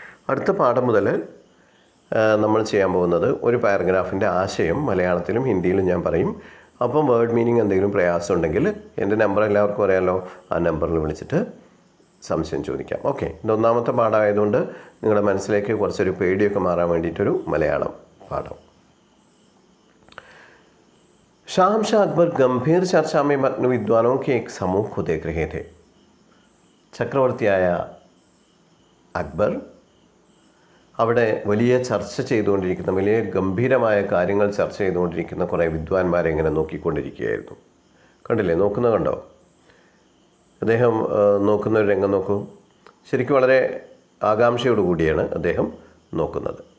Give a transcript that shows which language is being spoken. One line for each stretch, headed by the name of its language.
Malayalam: അടുത്ത പാഠം മുതൽ നമ്മൾ ചെയ്യാൻ പോകുന്നത് ഒരു പാരഗ്രാഫിൻ്റെ ആശയം മലയാളത്തിലും ഹിന്ദിയിലും ഞാൻ പറയും. അപ്പം വേർഡ് മീനിങ് എന്തെങ്കിലും പ്രയാസം ഉണ്ടെങ്കിൽ എൻ്റെ നമ്പർ എല്ലാവർക്കും അറിയാമല്ലോ, ആ നമ്പറിൽ വിളിച്ചിട്ട് സംശയം ചോദിക്കാം. ഓക്കെ, ഇത് ഒന്നാമത്തെ പാഠമായതുകൊണ്ട് നിങ്ങളുടെ മനസ്സിലേക്ക് കുറച്ചൊരു പേടിയൊക്കെ മാറാൻ വേണ്ടിയിട്ടൊരു മലയാളം പാഠം.
Hindi: शाहमशाह अकबर गंभीर चर्चा में मग्न विद्वानों के एक समूह को देख रहे थे.
Malayalam: ചക്രവർത്തിയായ അക്ബർ അവിടെ വലിയ ചർച്ച ചെയ്തുകൊണ്ടിരിക്കുന്ന, വലിയ ഗംഭീരമായ കാര്യങ്ങൾ ചർച്ച ചെയ്തുകൊണ്ടിരിക്കുന്ന കുറേ വിദ്വാൻമാരെ ഇങ്ങനെ നോക്കിക്കൊണ്ടിരിക്കുകയായിരുന്നു. കണ്ടില്ലേ, കണ്ടോ? അദ്ദേഹം നോക്കുന്ന ഒരു രംഗം നോക്കൂ. ശരിക്കും വളരെ ആകാംക്ഷയോടുകൂടിയാണ് അദ്ദേഹം നോക്കുന്നത്.